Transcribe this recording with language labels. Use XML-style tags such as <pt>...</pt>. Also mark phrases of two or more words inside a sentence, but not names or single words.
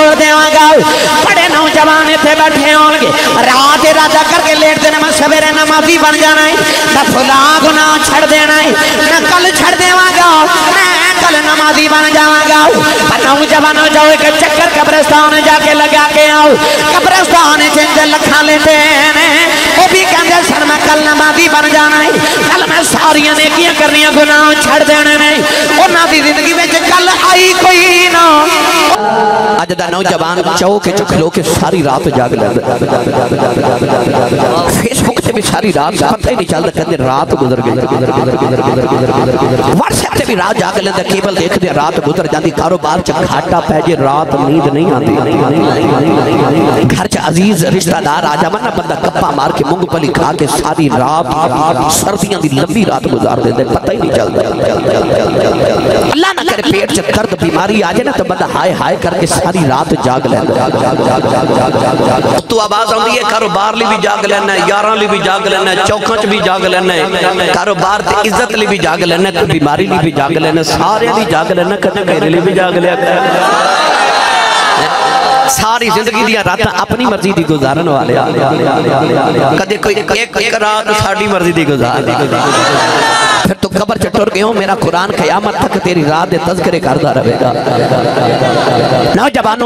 <pa>دیواں گا بڑے نوجوان اتنے بیٹھے ہون گے رات ارادہ کر کے لیٹ دینا میں سویرے نمازی بن جانا ہے نہ فلاں گناہ چھڑ دینا ہے نہ کل چھڑ دیواں گا میں کل نمازی بن جاواں گا پر نوجوانوں جاؤ ایک چکر قبرستان جا کے لگا کے آؤ قبرستان جنج لکھاں لیتے ہیں وہ بھی کہندے سن میں کل نمازی بن جانا ہے کل میں ساریاں نیکیاں کرنیاں گناہ چھڑ دینے نہیں انہاں دی زندگی میں کل آئی کوئی نہ اج دا نوجوان چو کے چکھلو کے ساری رات جاگ لیندے فیس بک تے بھی ساری رات پتہ ہی نہیں چلدا کدے رات گزر گئی واٹس ایپ تے بھی رات جاگ لیندے کیبل دیکھ دے رات گزر جاندی کاروبار چ گھاٹا پے جے رات نیند نہیں آندی گھر چ عزیز رشتہ دار آ جاون نا بندہ گپا مار کے مونگ پلی کھا کے ساری رات سردیاں دی لمبی رات گزار دے پتہ ہی نہیں چلدا اللہ نہ کرے پیٹ چ درد بیماری آ جائے نا تو بندہ ہائے ہائے کر کے ساری رات جاگ لینا تو آواز آندی ہے کاروبار لی بھی جاگ لینا ہے یاراں لی بھی جاگ لینا ہے چوکاں چ بھی جاگ لینا ہے کاروبار تے عزت لی بھی جاگ لینا ہے بیماری لی بھی جاگ لینا ہے سارے لی جاگ لینا ہے کدے میرے لی بھی جاگ لینا ساری زندگی دیا راتاں اپنی مرضی دی گزارن والے کدے کوئی ایک رات ساڑی مرضی دی گزار پھر تو قبر چٹور گئے ہوں میرا قرآن قیامت تک تیری رات دے تذکرے کردہ رہے گا نوجوانوں</pa>